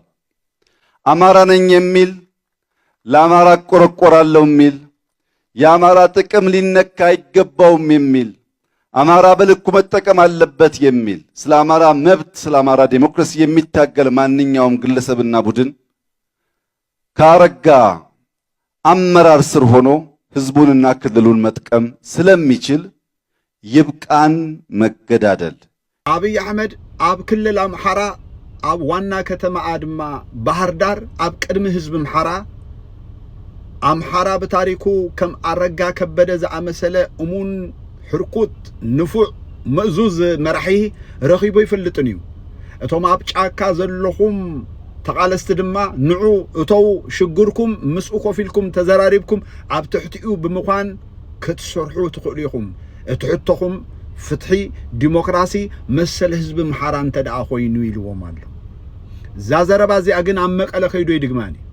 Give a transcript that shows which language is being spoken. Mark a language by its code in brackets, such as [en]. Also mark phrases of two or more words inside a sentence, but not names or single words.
[am] አማራ ነኝ የሚል ለአማራ ቆረቆራለሁ የሚል የአማራ ጥቅም ሊነካ አይገባውም የሚል አማራ በልኩ መጠቀም አለበት የሚል ስለ አማራ መብት ስለ አማራ ዲሞክራሲ የሚታገል ማንኛውም ግለሰብና ቡድን ካረጋ አመራር ስር ሆኖ ህዝቡንና ክልሉን መጥቀም ስለሚችል ይብቃን መገዳደል። [ti] አብይ አህመድ አብ ክልል አምሐራ አብ ዋና ከተማ አድማ ባህር ዳር አብ ቅድሚ ህዝብ አምሐራ በታሪኩ ከም አረጋ ከበደ ዘአመሰለ እሙን ሕርኩት ንፉዕ መእዙዝ መራሒ ረኺቦ ይፈልጥን እዩ እቶም ኣብ ጫካ ዘለኹም ተቃለስቲ ድማ ንዑ እተው ሽግርኩም ምስኡ ኮፊልኩም ተዘራሪብኩም ኣብ ትሕቲኡ ብምዃን ክትሰርሑ ትኽእሉ ኢኹም እትሕተኹም ፍትሒ ዲሞክራሲ መሰል ህዝቢ ምሓራ እንተደኣ ኮይኑ ኢልዎም ኣሎ። እዛ ዘረባ እዚኣ ግን ኣብ መቐለ ከይዶ ይድግማኒ